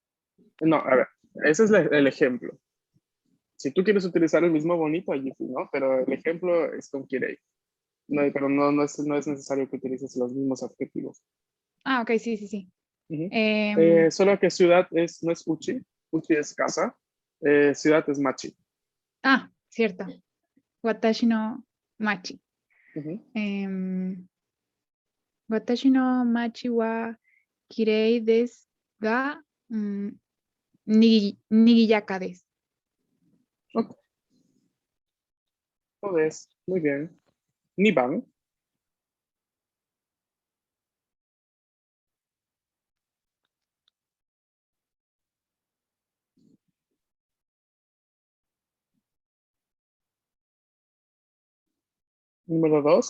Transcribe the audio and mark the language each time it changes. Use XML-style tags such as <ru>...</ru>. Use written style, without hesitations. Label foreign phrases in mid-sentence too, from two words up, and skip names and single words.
<es>No, a ver, ese es el ejemplo. Si tú quieres utilizar el mismo bonito, allí sí, ¿no? Pero el ejemplo es con Kirei. No, pero no es necesario que utilices los mismos adjetivos. Ok, sí. Solo que ciudad no es uchi, Uchi es casa. Ciudad es Machi. Ah, cierto.</es> <ja>私の町. Ujú. 私の町はきれいですがにぎやかです.</ja> <es>Ok, todo es. Muy bien. Niban. Número 2.</es>